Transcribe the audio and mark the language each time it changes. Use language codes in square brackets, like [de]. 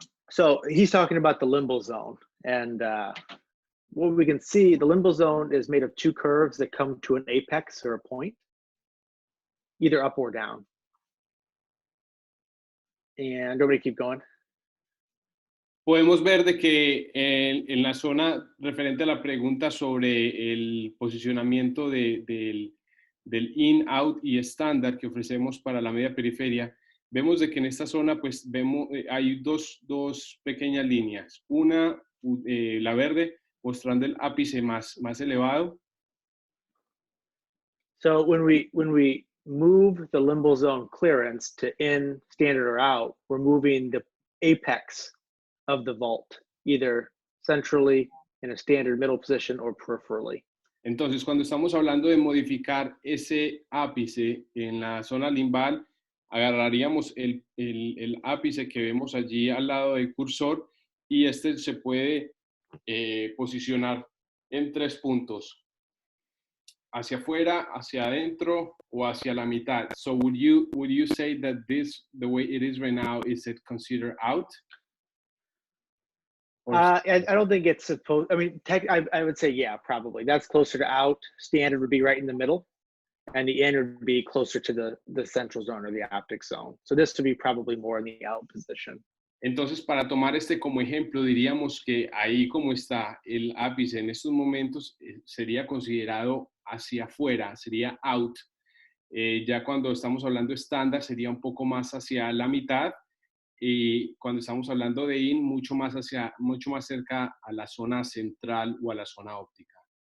[en] So he's talking about the limbal zone. And what we can see, the limbal zone is made of two curves that come to an apex or a point, either up or down. And everybody keep going. [es] Podemos ver de que en la zona referente a la pregunta sobre el posicionamiento del in, out y estándar que ofrecemos para la media periferia, vemos de que en esta zona pues hay dos pequeñas líneas. Una, la verde, mostrando el ápice más elevado. [en] So when we move the limbal zone clearance to in, standard, or out, we're moving the apex of the vault, either centrally in a standard middle position or peripherally. [es] Entonces, cuando estamos hablando de modificar ese ápice en la zona limbal, agarraríamos el ápice que vemos allí al lado del cursor y este se puede posicionar en 3 puntos, hacia afuera, hacia adentro o hacia la mitad. [en] So would you say that this, the way it is right now, is it considered out? I don't think it's supposed, I mean, I would say, yeah, probably. That's closer to out. Standard would be right in the middle. And the in would be closer to the central zone or the optic zone. So this would be probably more in the out position. [es] Entonces, para tomar este como ejemplo, diríamos que ahí como está el ápice en estos momentos sería considerado hacia afuera, sería out. Ya cuando estamos hablando estándar sería un poco más hacia la mitad, y cuando estamos hablando de IN, mucho más cerca a la zona central o a la zona óptica.